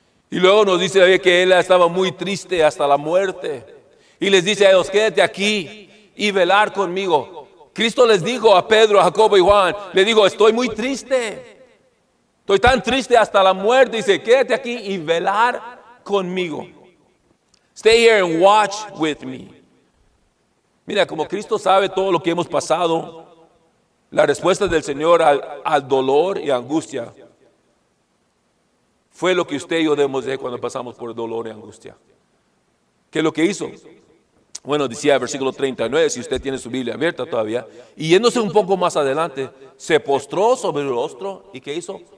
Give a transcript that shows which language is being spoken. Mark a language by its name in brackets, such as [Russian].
[Spanish] Y luego nos dice la Biblia que Él estaba muy triste hasta la muerte. Y les dice a ellos, quédate aquí y velar conmigo. Cristo les dijo a Pedro, a Jacobo y Juan, le dijo, estoy muy triste. Estoy tan triste hasta la muerte. Dice, quédate aquí y velar conmigo. [English] Stay here and watch with me. [Spanish] Mira, como Cristo sabe todo lo que hemos pasado, la respuesta del Señor al dolor y angustia fue lo que usted y yo debemos de cuando pasamos por dolor y angustia. ¿Qué es lo que hizo? Bueno, decía el versículo 39, si usted tiene su Biblia abierta todavía, y yéndose un poco más adelante, se postró sobre el rostro y ¿qué hizo?